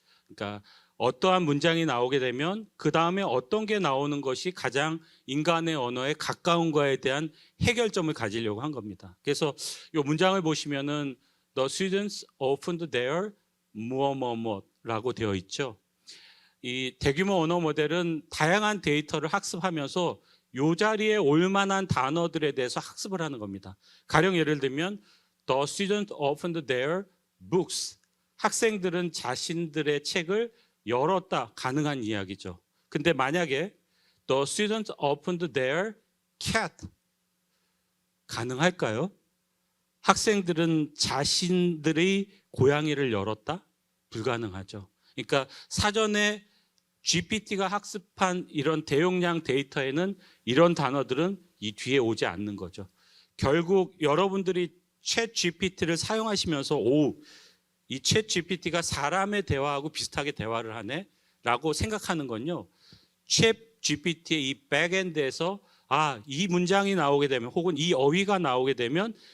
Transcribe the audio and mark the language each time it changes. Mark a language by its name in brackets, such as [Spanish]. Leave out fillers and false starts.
[Korean] 그러니까 어떠한 문장이 나오게 되면 그 다음에 어떤 게 나오는 것이 가장 인간의 언어에 가까운가에 대한 해결점을 가지려고 한 겁니다. 그래서 이 문장을 보시면은 [English] The students opened their [Korean] 뭐뭐뭐라고 되어 있죠. 이 대규모 언어 모델은 다양한 데이터를 학습하면서 이 자리에 올 만한 단어들에 대해서 학습을 하는 겁니다. 가령 예를 들면 [English] The students opened their books. [Korean] 학생들은 자신들의 책을 열었다. 가능한 이야기죠. 근데 만약에 [English] The students opened their cat. [Korean] 가능할까요? 학생들은 자신들의 고양이를 열었다? 불가능하죠. 그러니까 사전에 GPT가 학습한 이런 대용량 데이터에는 이런 단어들은 이 뒤에 오지 않는 거죠. 결국 여러분들이 챗 GPT를 사용하시면서 이 챗 GPT가 사람의 대화하고 비슷하게 대화를 하네 라고 생각하는 건요, 챗 GPT의 이 백엔드에서 이 문장이 나오게 되면 혹은 이 어휘가 나오게 되면